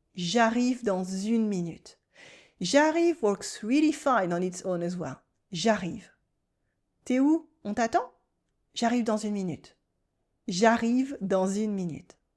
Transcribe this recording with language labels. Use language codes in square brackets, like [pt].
[fr] J'arrive dans une minute. [en] J'arrive works really fine on its own as well. [fr] J'arrive. T'es où? On t'attend? J'arrive dans une minute. J'arrive dans une minute.